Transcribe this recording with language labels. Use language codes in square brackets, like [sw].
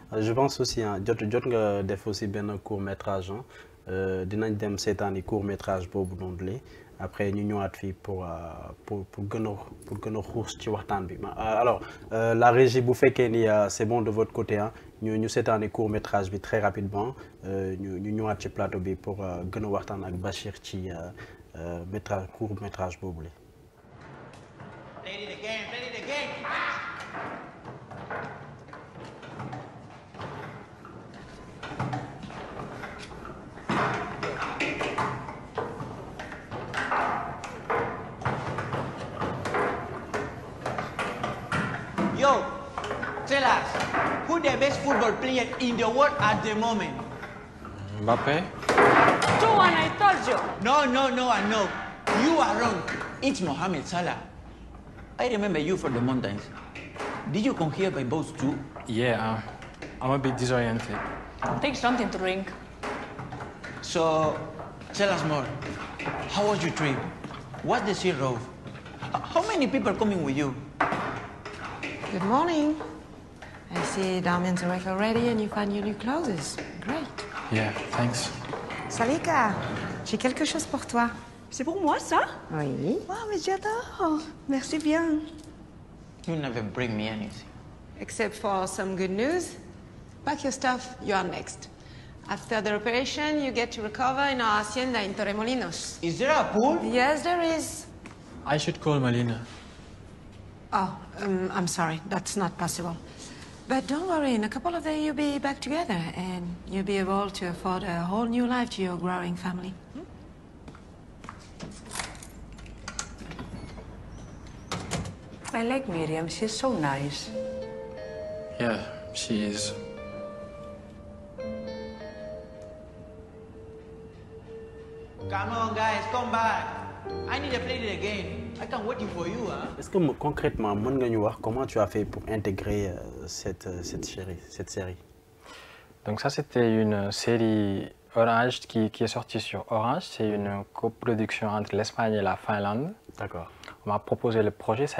[fr] Je pense aussi, [wo] jot nga def [fr] aussi [wo] ben court-métrage, dinañ dem seetaani court-métrage boobu noonu [fr] après [wo] ñu ñëwaat fii pour gën a xuus ci waxtaan bi. [fr] Alors la régie [wo] bu fekkee ni [fr] c'est bon de votre côté [wo] ñu seetaani court-métrage bi [fr] très rapidement [wo] ñu ñëwaat ci plateau bi [fr] pour [wo] gën a waxtaan ak Bachir ci court-métrage boobu la. [en] Play it again, play it again. Yo, tell us, who the best football player in the world at the moment? Mbappé? 2-1, I told you. No, and no. You are wrong. It's Mohamed Salah. I remember you from the mountains. Did you come here by boat too? Yeah, I'm a bit disoriented. Take something to drink. So, tell us more. How was your trip? What's the sea road? How many people are coming with you? Good morning. I see Damien's work already and you find your new clothes. Great. Yeah, thanks. [fr] Salika, j'ai quelque chose pour toi. C'est pour moi, ça? Oui. Oh, mais j'adore. Merci bien. [en] You never bring me anything. Except for some good news. Pack your stuff, you are next. After the operation, you get to recover in our hacienda in Torremolinos. Is there a pool? Yes, there is. I should call Malina. Oh, I'm sorry, that's not possible. But don't worry, in a couple of days you'll be back together and you'll be able to afford a whole new life to your growing family. I like Miriam. She's so nice. Yeah, she is. Come on, guys, come back. I need to play it again. I can't waiting for you, huh? [fr] Est-ce que concrètement, [wo] mën nga ñu wax [fr] comment tu as fait pour intégrer cette série? Donc ça, c'était une série Orange qui est sortie sur Orange. C'est une coproduction entre l'Espagne et la Finlande. D'accord. On m'a proposé le projet.